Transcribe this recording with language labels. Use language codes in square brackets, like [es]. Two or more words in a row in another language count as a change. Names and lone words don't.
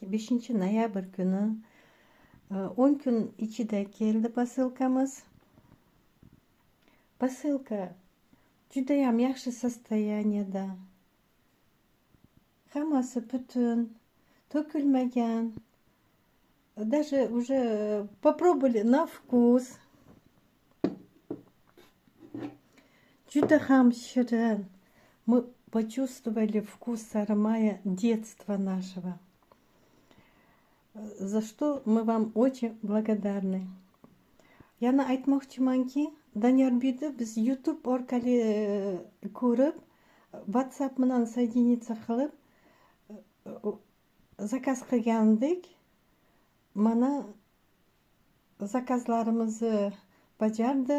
[uz] 5 noyabr kuni. 10 kun ichida keldi posilkamiz. Posilka juda ham yaxshi sostoyaniyada. Hammasi butun, to'kilmagan. [ru] Даже уже попробовали на вкус. [uz] Juda ham shirin. [ru] Мы почувствовали вкус аромата детства нашего, за что мы вам очень благодарны. [uz] Yana aytmoqchimanki, Daniyarbekni biz YouTube orqali ko'rib, WhatsApp bilan соединиться qilib zakaz qilgandik. Mana zakazlarimizni bajardi.